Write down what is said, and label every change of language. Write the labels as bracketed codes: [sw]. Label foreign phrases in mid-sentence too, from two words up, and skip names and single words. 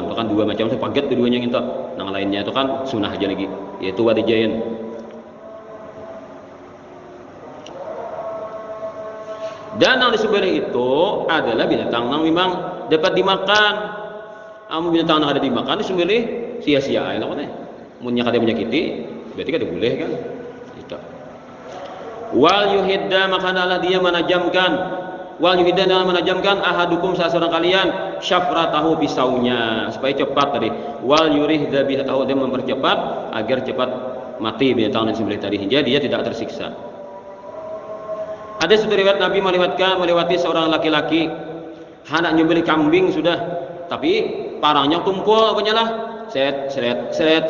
[bjn] Itu kan dua macam, itu paket keduanya gitu. Nang lainnya itu kan sunah aja lagi, yaitu wadijain. [id] Dan yang disembelih itu adalah binatang yang memang dapat dimakan. [bjn] Amun binatang yang ada dimakan disembelih sia-sia aja lah kan. Munnya kada menyakiti, berarti kada boleh kan. Itu. [ar] Wal yuhidda, [id] maka adalah dia menajamkan. [ar] Wal yuhidda [id] dalam menajamkan ahadukum salah seorang kalian syafratahu pisaunya supaya cepat tadi. [ar] Wal yurih dzabihatahu, [id] dia mempercepat agar cepat mati binatang yang disembelih tadi hingga dia tidak tersiksa. Ada satu riwayat Nabi melewati seorang laki-laki hendak nyembelih kambing sudah, tapi parangnya tumpul punyalah, seret.